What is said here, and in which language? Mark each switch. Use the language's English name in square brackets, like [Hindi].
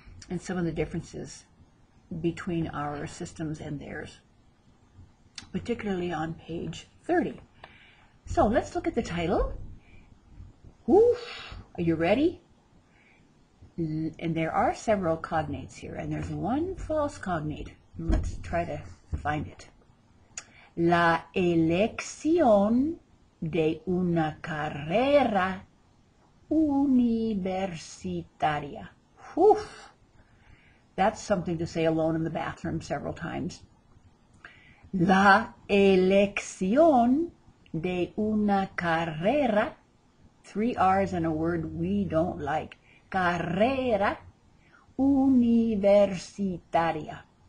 [English] And some of the differences between our systems and theirs, particularly on page 30. So let's look at the title. Oof, are you ready? And there are several cognates here, and there's one false cognate. Let's try to find it. [Spanish] La elección de una carrera universitaria. Whew. [English] That's something to say alone in the bathroom several times. [Spanish] La elección de una carrera, [English] 3 R's in a word we don't like. [Spanish] Carrera universitaria.